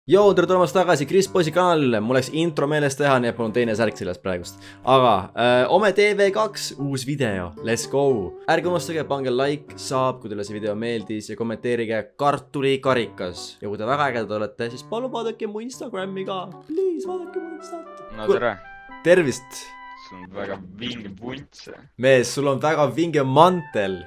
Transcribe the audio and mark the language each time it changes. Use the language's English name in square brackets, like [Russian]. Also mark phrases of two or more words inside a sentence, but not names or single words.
[Estonian] Joo, tere tulemast tagasi Kris Poisi kanalile, mul läks intro meeles teha, nii et mul on teine särk selles praegust. Aga, Ome TV2, uus video, [English] let's go! [Estonian] Ärge unustage, pange like, saab, kui teile see video meeldis ja kommenteerige kartulikarikas. Ja kui te väga ägedad olete, siis palun vaadake mu Instagrami ka. Please, vaadake mu Instat. No tere. Tervist! Sul on väga vinge punts. Mees, sul on väga vinge mantel.